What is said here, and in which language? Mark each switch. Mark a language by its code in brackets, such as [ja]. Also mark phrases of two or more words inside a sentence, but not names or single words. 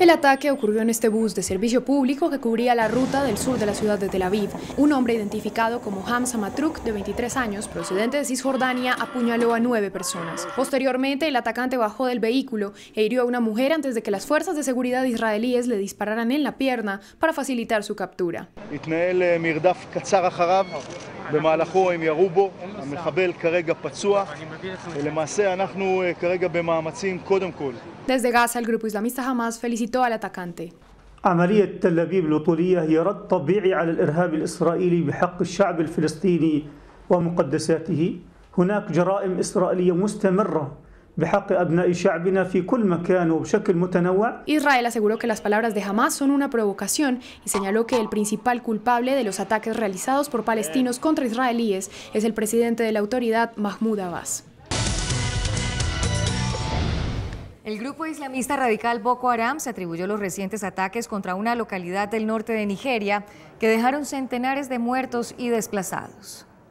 [es] El ataque ocurrió en este bus de servicio público que cubría la ruta del sur de la ciudad de Tel Aviv. Un hombre identificado como Hamza Matruk, de 23 años, procedente de Cisjordania, apuñaló a 9 personas. Posteriormente, el atacante bajó del vehículo e hirió a una mujer antes de que las fuerzas de seguridad israelíes le dispararan en la pierna para facilitar su captura. [he] במהלכו הם ירו בו, המחבל כרגע פצוע, ולמעשה אנחנו כרגע במאמצים קודם כל. [es] Desde Gaza, el grupo islamista Hamas felicitó al atacante. [ar] عملية تل أبيب الوطنية هي رد طبيعي على الإرهاب الإسرائيلي بحق الشعب الفلسطيني ومقدساته. هناك جرائم إسرائيلية مستمرة بحق أبناء شعبنا في كل مكان وبشكل متنوع. [es] Israel aseguró que las palabras de Hamas son una provocación y señaló que el principal culpable de los ataques realizados por palestinos contra israelíes es el presidente de la autoridad, Mahmoud Abbas. El grupo islamista radical Boko Haram se atribuyó los recientes ataques contra una localidad del norte de Nigeria que dejaron centenares de muertos y desplazados.